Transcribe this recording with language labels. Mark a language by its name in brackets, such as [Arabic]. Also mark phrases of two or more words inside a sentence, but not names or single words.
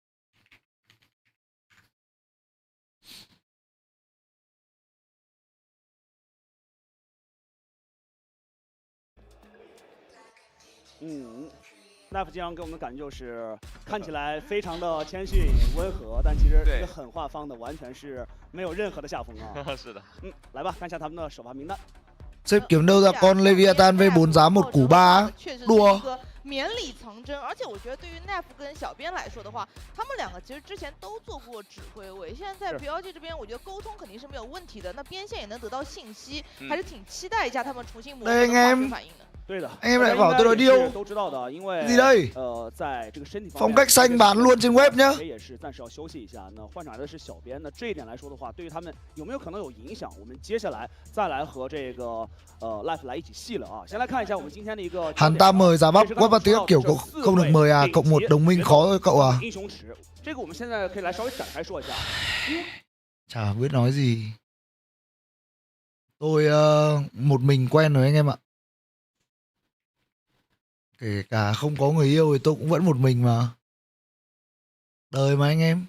[Chinese] NAF 经常给我们的感觉就是看起来非常的谦逊温和，但其实这个狠话方的完全是没有任何的下风啊。是的。来吧，看一下他们的首发名单。 [Vietnamese] Xếp kiếm đâu ra con Leviathan V4 giá 1 củ 3 đùa. [Chinese] 绵里藏针，而且我觉得对于 NAF 跟小编来说的话，他们两个其实之前都做过指挥位，现在在 BLG 这边，我觉得沟通肯定是没有问题的，那边线也能得到信息，还是挺期待一下他们重新磨合的化学反应的。对的 [Vietnamese] Anh em lại bảo tôi nói điêu. [Chinese] 都知道的，因为 [Vietnamese] Gì đây? [Chinese] 在这个身体方 [Vietnamese] Phong [Chinese] 面 [Vietnamese] cách xanh bán luôn trên web nhá. [Chinese] 也是暂时要休息一下。那换上来的是小编，那这一点来说的话，对于他们有没有可能有影响？我们接下来再来和这个Life 来一起细聊啊。先来看一下我们今天的一个 [Vietnamese] Hắn ta mời giá bắp quét vào tiếng kiểu không được mời à, cộng một đồng minh khó thôi cậu à. [Chinese] 英雄池，这个我们现在可以来稍微展开说一下。 [Vietnamese] Chả biết nói gì. Tôi một mình quen rồi anh em ạ. Kể cả không có người yêu thì tôi cũng vẫn một mình mà. Đời mà anh em.